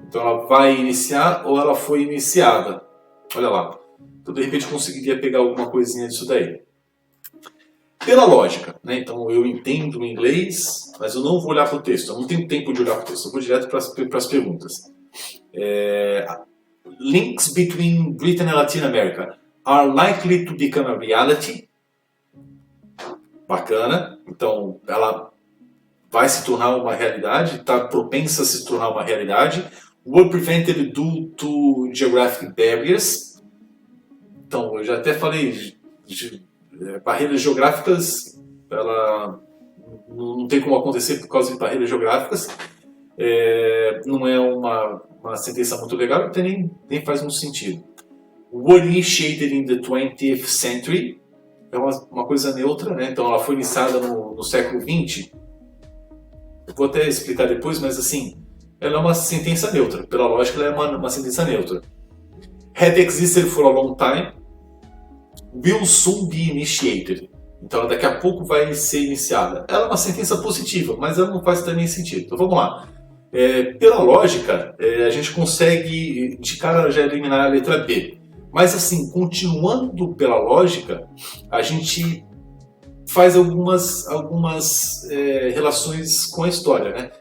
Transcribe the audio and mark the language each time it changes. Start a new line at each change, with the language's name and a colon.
Portuguese: Então ela vai iniciar ou ela foi iniciada. Olha lá. Então, de repente, eu conseguiria pegar alguma coisinha disso daí. Pela lógica, né? Então eu entendo o inglês, mas eu não vou olhar para o texto, eu não tenho tempo de olhar para o texto, eu vou direto para as perguntas.
English: Links between Britain and Latin America are likely to become a reality.
Portuguese: Bacana, então ela vai se tornar uma realidade, está propensa a se tornar uma realidade.
English: Were prevented due to geographic barriers.
Portuguese: Então, eu já até falei de barreiras geográficas, ela não tem como acontecer por causa de barreiras geográficas. Não é uma sentença muito legal, até nem faz muito sentido.
English: Were initiated in the 20th century.
Portuguese: É uma coisa neutra, né? Então ela foi iniciada no século XX. Eu vou até explicar depois, mas assim, ela é uma sentença neutra. Pela lógica, ela é uma sentença neutra.
English: Had existed for a long time, will soon be initiated.
Portuguese: Então ela daqui a pouco vai ser iniciada. Ela é uma sentença positiva, mas ela não faz também sentido. Então vamos lá. Pela lógica, a gente consegue de cara já eliminar a letra B. Mas assim, continuando pela lógica, a gente faz algumas relações com a história, né?